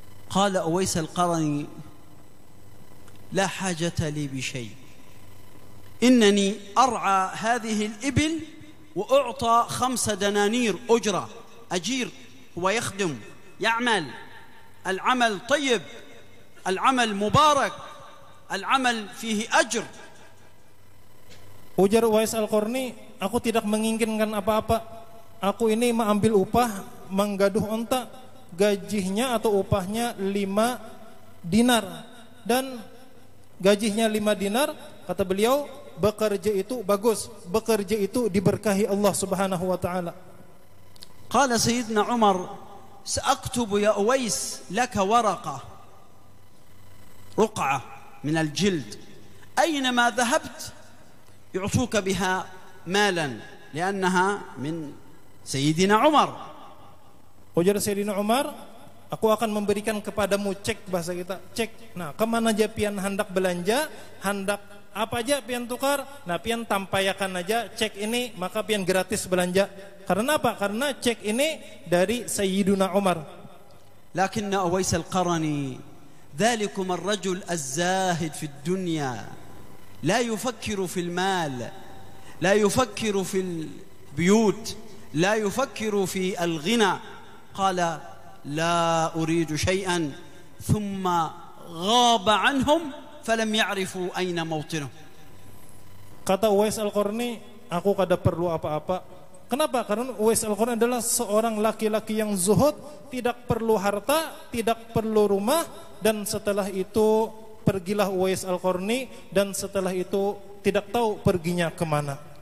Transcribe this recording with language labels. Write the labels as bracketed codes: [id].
[ar] قال أويس القرني: لا حاجة لي بشيء، إنني أرعى هذه الإبل وأعطى 5 دنانير أجرة، أجير هو يخدم يعمل، العمل طيب، العمل مبارك، العمل فيه أجر. [id] Ujar Uwais Al-Qarni, aku tidak menginginkan apa-apa. Aku ini mengambil upah, menggaduh onta, gajinya atau upahnya 5 dinar. Dan gajinya 5 dinar, kata beliau, bekerja itu bagus, bekerja itu diberkahi Allah Subhanahu wa taala. قال سيدنا عمر: سأكتب يا أويس لك ورقة، رقعة من الجلد، أينما ذهبت يعطوك بها مالا لأنها من سيدنا عمر. Ujar Sayyidina Umar, aku akan memberikan kepadamu cek, bahasa kita cek. Nah, kemana aja pian hendak belanja, hendak apa aja pian tukar, nah pian tampayakan aja cek ini, maka pian gratis belanja. Karena apa? Karena cek ini dari Sayyidina Umar. [ar] لكن أويس القرني ذلكم الرجل الزاهد في الدنيا، لا يفكر في المال، لا يفكر في البيوت، لا يفكر في الغنى. قال: لا أريد شيئا، ثم غاب عنهم فلم يعرفوا أين موطنه. [id] Kata Uwais Al-Qarni, aku kada perlu apa-apa. Kenapa? Karena Uwais Al-Qarni adalah seorang laki-laki yang zuhud, tidak perlu harta, tidak perlu rumah, dan setelah itu pergilah Uwais Al-Qarni, dan setelah itu tidak tahu perginya kemana.